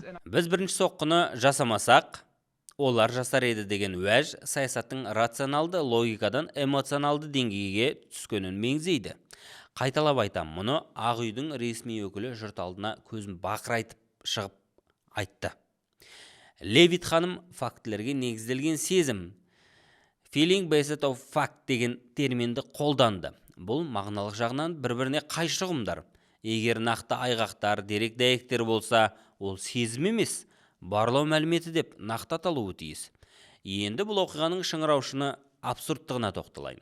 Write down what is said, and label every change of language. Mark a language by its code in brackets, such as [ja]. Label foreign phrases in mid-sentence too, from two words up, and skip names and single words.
[kk] Біз бірінші соққыны жасамасақ, олар жасар еді деген уәж саясаттың рационалды логикадан эмоционалды деңгейге түскенін меңзейді. Қайталап айтам, мұны Ақ үйдің ресми өкілі жұрт алдына көзін бақырайтып шығып айтты. Левит ханым фактілерге негізделген сезім, [en] feeling based of fact [kk] деген терминді қолданды. Бұл мағыналық жағынан бір-біріне қайшы ұғымдар. Егер нақты айғақтар, дерек дәйектер болса, ол сезім емес, барлау мәліметі деп нақты аталуы тиіс. Енді бұл оқиғаның шыңыраушыны абсурдтығына тоқталайын.